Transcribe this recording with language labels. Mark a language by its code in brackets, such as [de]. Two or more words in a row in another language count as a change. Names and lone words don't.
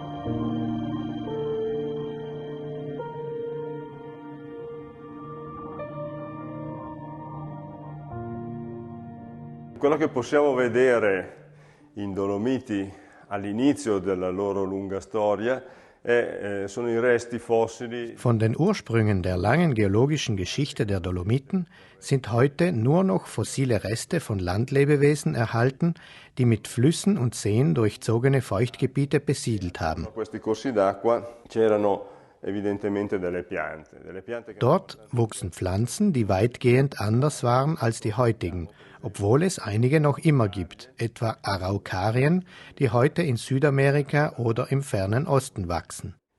[it] Quello che possiamo vedere in Dolomiti all'inizio della loro lunga storia sono i resti fossili. [de] Von den Ursprüngen der langen geologischen Geschichte der Dolomiten sind heute nur noch fossile Reste von Landlebewesen erhalten, die mit Flüssen und Seen durchzogene Feuchtgebiete besiedelt haben. Dort wuchsen Pflanzen, die weitgehend anders waren als die heutigen, obwohl es einige noch immer gibt, etwa Araukarien, die heute in Südamerika oder im fernen Osten wachsen.